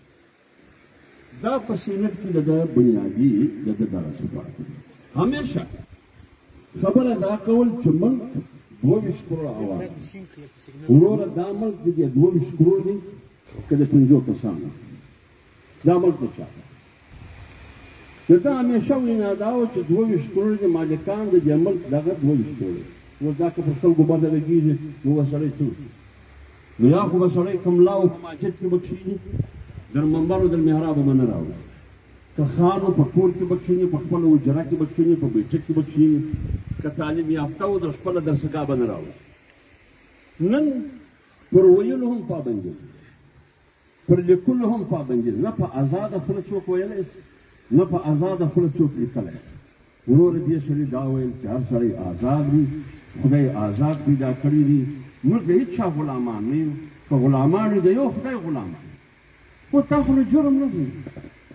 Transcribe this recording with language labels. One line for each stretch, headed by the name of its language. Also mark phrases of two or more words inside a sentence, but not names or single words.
Pashto: دا په سینټ کې د ده بنیادي د ده دغه صفات دي همیشه خبره دا کول چې ملک 22 کروړه عوام وروره دا ملک د دې 22 کروړ دی که د 5 کسانو دا ملک د چا د ده همیشه وینا دا وه چې 22 کروړ د مالکان د دې ملک دغه 22 کروړ نو دا که په خلکو باندې لګېږي نو به سړی څه نو یا خو به سړی کملاو په ماجد کې به کښېني در منبر و در محراب به نه راوړي که خان و په کور کې به کښېني په خپله حجره کې به کښېني په بیټک کې به کښېني که تعلیم یافته و در خپله درسګاه به نه راوړي نن پر ویلو هم پابندي پر لیکلو هم پابندي نه په ازاده خوله څوک ویلی نه په ازاده خوله څوک لیکلی وروره دې سړي دا ویل چې هر سړی آزاد وي خدای آزاد پیدا کړي دي موږ د هېڅ چا غلامان نه یو که غلامان یو د یو خدای غلامان خو تا خو نو جرم نه دی